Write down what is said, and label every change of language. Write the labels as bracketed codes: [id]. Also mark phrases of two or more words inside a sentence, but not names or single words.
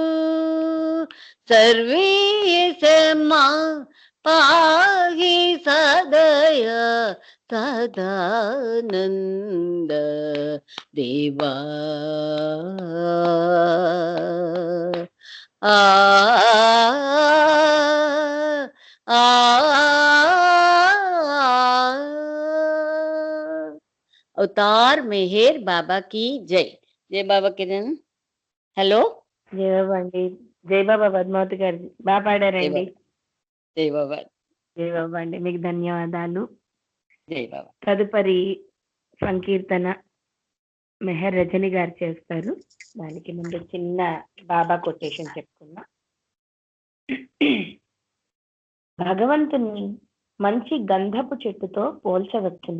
[te] సర్వేశమా పాహి సదయ సదానంద దేవా ఆ [hi] अवतार मेहर बाबा की जय जय बाबा किरण हेलो [te] జై బాబా అండి. జై బాబా పద్మావతి గారు బాగా పాడారండి. [hi] जय बाबा [te] జై బాబా అండి. మీకు ధన్యవాదాలు. [hi] जय बाबा [te] తదుపరి సంకీర్తన మెహర్ రజని గారు చేస్తారు. దానికి ముందు చిన్న బాబా కొటేషన్ చెప్పుకున్నా. భగవంతుని మంచి గంధపు చెట్టుతో పోల్చవచ్చును.